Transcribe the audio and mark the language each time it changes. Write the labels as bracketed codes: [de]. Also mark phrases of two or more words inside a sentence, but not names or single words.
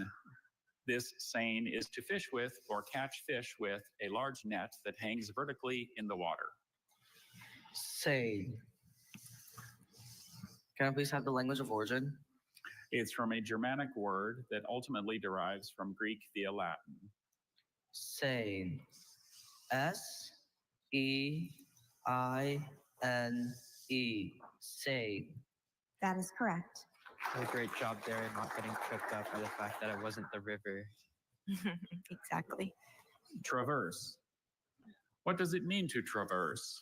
[en] This seine is to fish with or catch fish with a large net that hangs vertically in the water. Say. Can I please have the language of origin? It's from a Germanic word that ultimately derives from Greek via Latin. Seine. S-E-I-N-E. Seine. That is correct. A great job there, not getting tripped up by the fact that it wasn't the river. Exactly. Traverse. What does it mean to traverse?